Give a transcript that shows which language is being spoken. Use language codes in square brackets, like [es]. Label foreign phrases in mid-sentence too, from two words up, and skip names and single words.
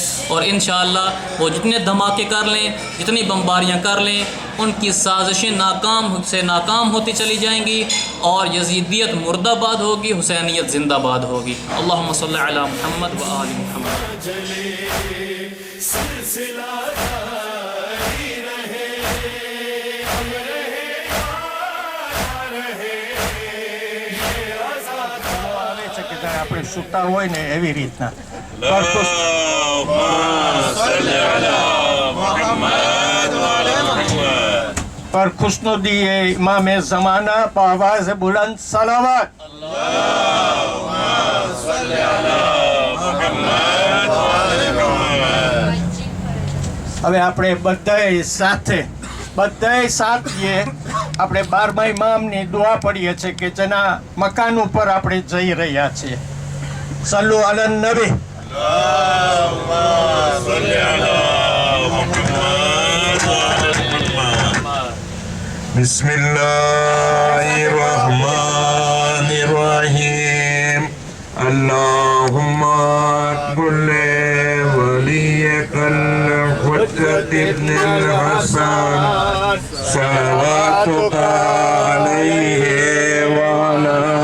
[ur] اور انشاءاللہ وہ جتنے دھماکے کر لیں، جتنی بمباریاں کر لیں، ان کی سازشیں ناکام سے ناکام ہوتی چلی جائیں گی، اور یزیدیت مردہ باد ہوگی، حسینیت زندہ باد ہوگی۔ [ar] اللہم صلی علی محمد و آل محمد۔ [ur] سلسلہ جاری رہے، ہم رہے یا نہ رہے، یہ آزادی۔ [gu] આપણે સૂતા હોય ને એવી રીતના [ur] پر خوشنودی امام زمانہ بآواز بلند صلوات۔ [gu] હવે આપણે બધાય સાથે આપણે 12મા ઇમામની દુઆ પડીએ છીએ કે જેના મકાન ઉપર આપણે જઈ રહ્યા છીએ। [ar] صلوا على النبي. بسم الله الرحمن الرحيم اللهم كل وليك الحجة ابن الحسن صلواتك عليه وعلى